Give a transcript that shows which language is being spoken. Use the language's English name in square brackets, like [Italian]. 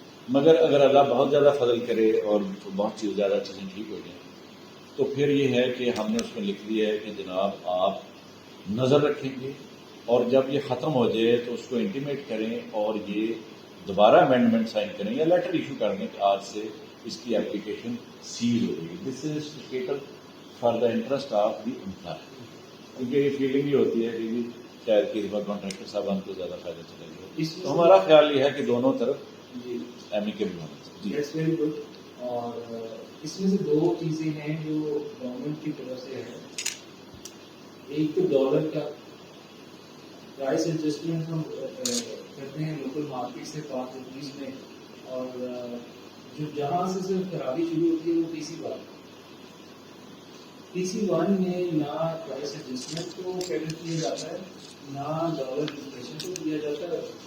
[Urdu] مگر اگر اللہ بہت زیادہ فضل کرے اور بہت زیادہ چیزیں ٹھیک ہو جائیں تو پھر یہ ہے کہ ہم نے اس میں لکھ دیا ہے کہ جناب آپ نظر رکھیں گے اور جب یہ ختم ہو جائے تو اس کو انٹیمیٹ کریں اور یہ دوبارہ امینڈمنٹ سائن کریں یا لیٹر ایشو کر دیں کہ آج سے اس کی اپلیکیشن سیز ہو گئی. [English] This is to for the interest of the employer. [Urdu] کیونکہ یہ فیلنگ یہ ہوتی ہے کہ شاید کسی بار کانٹریکٹر صاحب ہم کو زیادہ فائدہ چلے گا. تو ہمارا خیال یہ ہے کہ دونوں طرف ایمیکیبل ہونا چاہیے. [English] That's very good. [Urdu] اور اس میں سے 2 چیزیں ہیں جو گورنمنٹ کی طرف سے ہے. ایک تو ڈالر کا پرائس ایڈجسٹمنٹ ہم کرتے ہیں لوکل مارکیٹ سے 5 روپیز میں, اور جو جہاں سے صرف خرابی شروع ہوتی ہے وہ PC1 میں نہ پرائس ایڈجسٹمنٹ کو کیٹر کیا جاتا ہے نہ ڈالر انفلیشن کو دیا جاتا ہے.